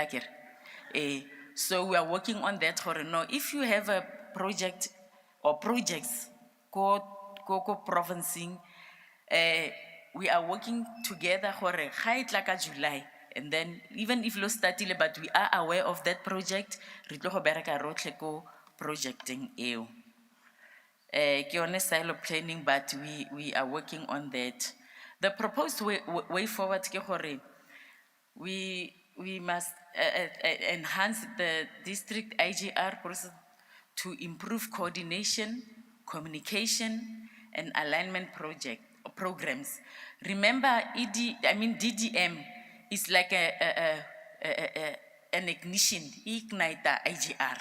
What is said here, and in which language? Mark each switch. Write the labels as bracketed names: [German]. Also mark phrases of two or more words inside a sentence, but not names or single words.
[English] So we are working on that. No, if you have a project or projects [Tswana] go provincing, [English] we are working together for July, and then even if [Tswana] lo startile, [English] but we are aware of that project. [Tswana] Re tlo go bereka rotlhe ko projecting eo. Ke yone silo [English] planning, but we are working on that. The proposed way forward [Tswana] ke gore [English] we must enhance the district IGR process to improve coordination, communication, and alignment programs. Remember, DDM is like an ignition, ignite the IGR.